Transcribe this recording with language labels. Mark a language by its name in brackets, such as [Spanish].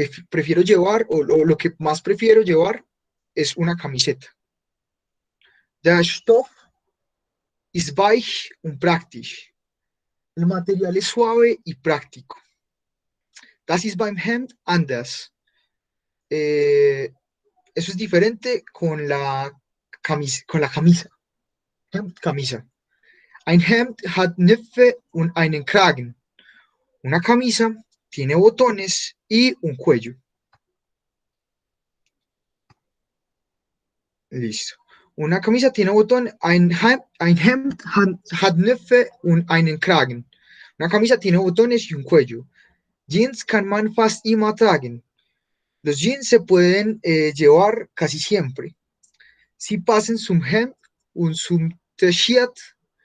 [Spanish] Prefiero llevar, o lo que más prefiero llevar es una camiseta. [German] Der Stoff ist weich und praktisch. [Spanish] El material es suave y práctico. [German] Das ist beim Hemd anders. [Spanish] Eso es diferente con la camisa. [German] Hemd, camisa. Ein Hemd hat Knöpfe und einen Kragen. [Spanish] Una camisa tiene botones y un cuello. Listo. Una camisa tiene botón, [German] ein Hemd hat Knöpfe und einen Kragen. [Spanish] Una camisa tiene botones y un cuello. [German] Jeans kann man fast immer tragen. [Spanish] Los jeans se pueden llevar casi siempre. [German] Sie passen zum Hemd und zum T-Shirt.